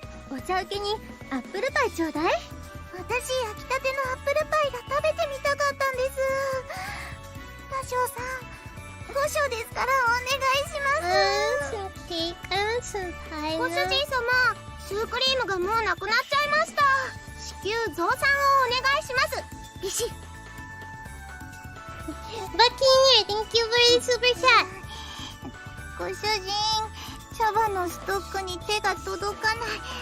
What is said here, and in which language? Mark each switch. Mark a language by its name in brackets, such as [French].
[Japanese] お茶受けにアップルパイちょうだい。私焼きたてのアップルパイが食べてみたかったんです。多少さん、5章ですからお願いします。 [English] some cake and some pie. [Japanese] ご主人様、シュークリームがもうなくなっちゃいました。至急増産をお願いします。ビシッ。 [English] Bucky here, thank you for the super chat. [Japanese] ご主人、茶葉のストックに手が届かない。